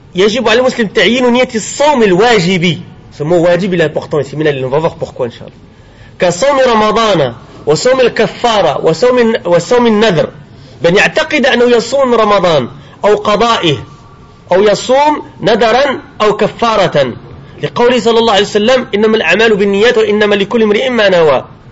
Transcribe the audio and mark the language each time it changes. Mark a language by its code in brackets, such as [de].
[ar] يجب على المسلم تعيين نية الصوم الواجب. [fr] Ce mot واجب est important ici. On va voir pourquoi, Inch'Allah. [ar] كصوم رمضان وصوم الكفارة وصوم النذر. بأن يعتقد أنه يصوم رمضان أو قضائه أو يصوم نذرا أو كفارة. لقوله صلى الله عليه وسلم: إنما الأعمال بالنيات وإنما لكل امرئ ما نوى.